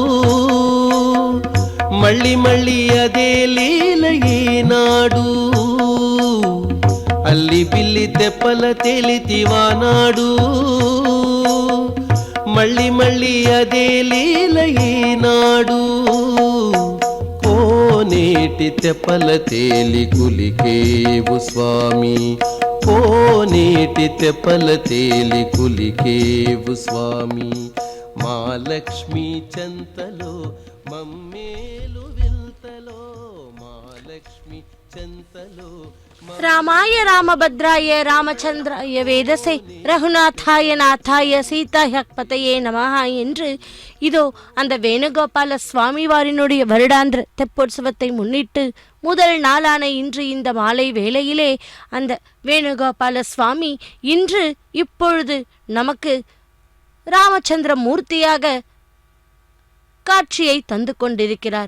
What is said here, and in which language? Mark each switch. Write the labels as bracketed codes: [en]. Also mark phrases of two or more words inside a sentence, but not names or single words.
[te] మళ్ళీ మళ్ళీ అదే లీల ఈనాడు అల్లి బిల్లి తెప్పల తేలితివానాడు మళ్ళీ మళ్ళీ అదే లీల ఈనాడు కోనే కోనేటి తెప్పల తేలి కులికేవు స్వామి, కోనేటి తెప్పల తేలి కులికేవు స్వామి. మా లక్ష్మీ చెంతలో మమ్మేలు వింతలో, మా లక్ష్మీ చెంతలో [sa] रामाय रामभद्राय रामचन्द्राय वेधसे रघुनाथाय नाथाय सीतायाःपतये नमः [ta] என்று இதோ அந்த வேணுகோபால சுவாமி வாரினுடைய வருடாந்திர தெப்போற்சவத்தை முன்னிட்டு முதல் நாளான இன்று இந்த மாலை வேளையிலே அந்த வேணுகோபால சுவாமி இன்று இப்பொழுது நமக்கு ராமச்சந்திர மூர்த்தியாக காட்சியை தந்து கொண்டிருக்கிறார்.